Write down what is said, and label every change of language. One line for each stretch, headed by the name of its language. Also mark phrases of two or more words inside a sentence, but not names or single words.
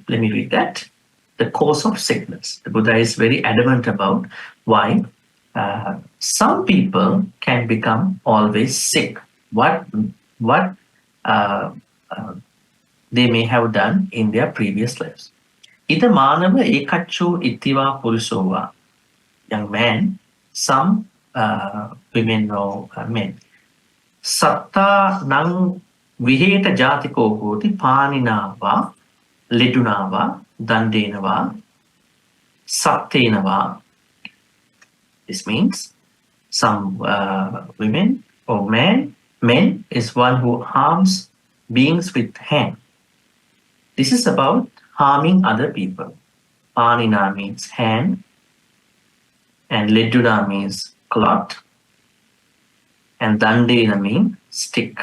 English: Let me read that. The cause of sickness. The Buddha is very adamant about why some people can become always sick. What they may have done in their previous lives.
Pali: Ida manava ekacho ittiva purusova.
English: Young man, some women or men.
Pali: Satta nang viheta jatiko hoti paninava, ledunava, dandenava, sattenava.
English: This means some women or men is one who harms beings with hand. This is about harming other people. Panina means hand, and leduna means cloth, and dandena means stick.